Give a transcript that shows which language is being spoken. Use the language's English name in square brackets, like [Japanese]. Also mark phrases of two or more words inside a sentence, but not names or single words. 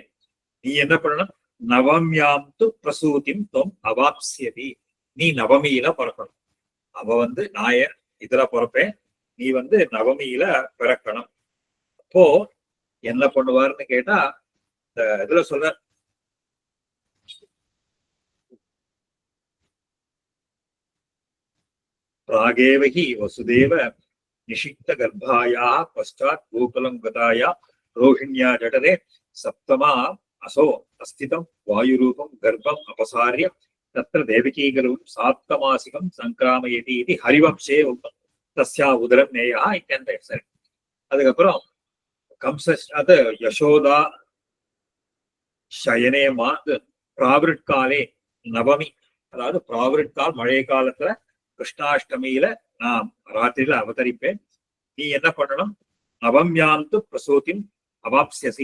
[Tamil] நீ என்ன பண்ணணும், [Sanskrit] नवम्यां तु प्रसूतिं तोम् अवाप्स्यति. [Tamil] நீ நவமியில பிறக்கணும். அவ வந்து நான் இதுல பிறப்பேன், நீ வந்து நவமியில பிறக்கணும். அப்போ என்ன பண்ணுவாருன்னு கேட்டா, இந்த இதுல சொல்ற [Sanskrit] प्रागेव हि वसुदेव निषिक्त गर्भाया पश्चात गोकुलं गताया रोहिण्या जठरे सप्तमा असो अस्थितं वायुरूपं गर्भम् अपसार्य तत्र देवकीगलुं साप्तमासिकं संक्रामयति इति हरिवंशे उक्तं तस्या उदरं नेयः इत्यन्ते. [Tamil] அதுக்கப்புறம் கம்ச அது யசோதா சயனே மாது [Sanskrit] प्रावृट्काले नवमी, [Tamil] அதாவது பிராவிருட்கால் மழை காலத்துல கிருஷ்ணாஷ்டமியில நான் ராத்திரியில அவதரிப்பேன். நீ என்ன பண்ணணும், [Sanskrit] नवम्यान्तु प्रसूतिम् अवाप्स्यसि.